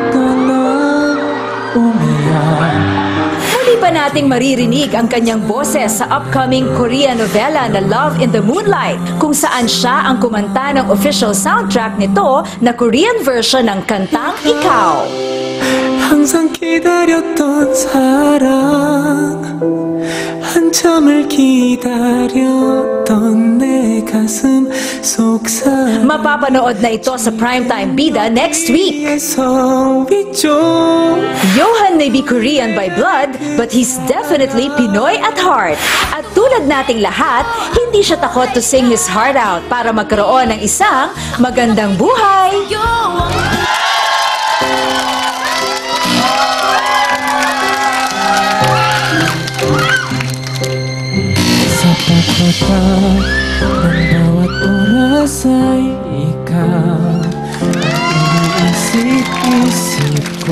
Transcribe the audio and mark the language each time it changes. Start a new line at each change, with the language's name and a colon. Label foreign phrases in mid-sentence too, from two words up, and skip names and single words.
Filipino: Muli pa nating maririnig ang kanyang boses sa
English: upcoming Korean
Filipino: novela na Love in the Moonlight, kung saan siya ang kumanta ng
English: official soundtrack
Filipino: nito na Korean version ng kantang Ikaw.
Korean: 항상 기다렸던 사랑, 한참을 기다렸던 내 가슴 속삭.
Filipino: Mapapanood na ito sa Primetime Bida
English: next week. 위쪽 Johan may be Korean by blood, but he's definitely Pinoy at heart.
Filipino: At tulad nating lahat, hindi siya takot
English: to sing his heart out
Filipino: para magkaroon ng isang magandang buhay. Sa pagkatapos ng bawat oras ay ikaw ang iniisip-isip ko.